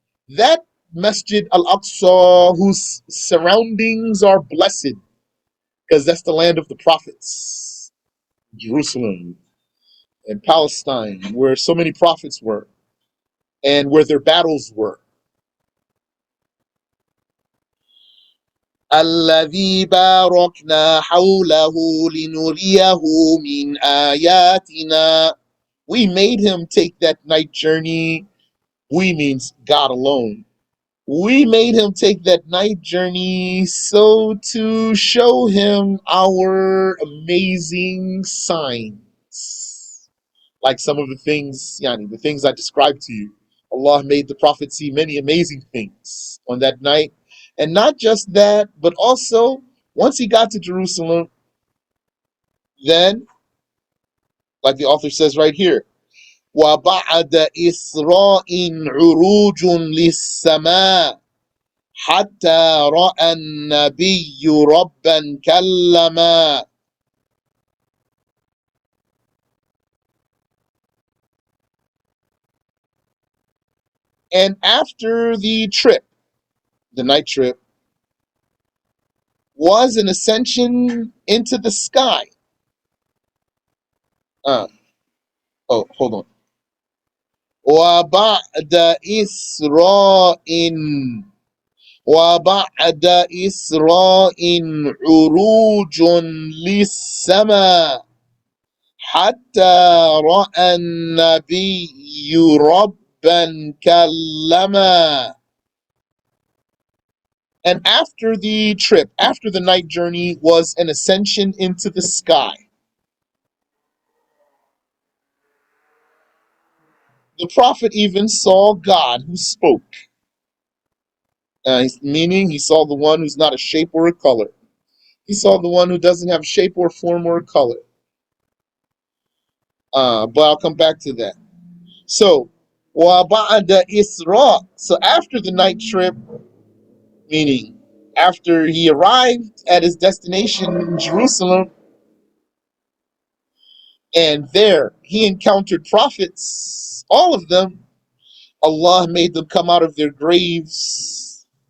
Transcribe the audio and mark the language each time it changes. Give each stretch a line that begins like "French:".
English: That Masjid al-Aqsa whose surroundings are blessed, because that's the land of the prophets, Jerusalem and Palestine, where so many prophets were and where their battles were.
Arabic: الذي باركنا حوله لنريه من آياتنا.
English: We made him take that night journey. We means God alone. We made him take that night journey so to show him our amazing signs. Like some of the things, yani, the things I described to you. Allah made the Prophet see many amazing things on that night. And not just that, but also once he got to Jerusalem, then, like the author says right here,
Arabic: وَبَعْدَ إِسْرَاءٍ عُرُوجٌ لِلسَّمَاءِ حتى رأى النبي ربا كلما.
English: And after the trip, the night trip, was an ascension into the sky. Hold on.
Arabic: وبعد إسراء وبعد إسراء عروج للسماء حتى رأى النبي ربا كلما.
English: And after the trip, after the night journey, was an ascension into the sky. The Prophet even saw God who spoke. Meaning he saw the one who's not a shape or a color. He saw the one who doesn't have shape or form or color. But I'll come back to that. So,
Arabic: وَبَعْدَ إِسْرَاء.
English: So after the night trip, meaning after he arrived at his destination in Jerusalem, and there he encountered prophets, all of them, Allah made them come out of their graves.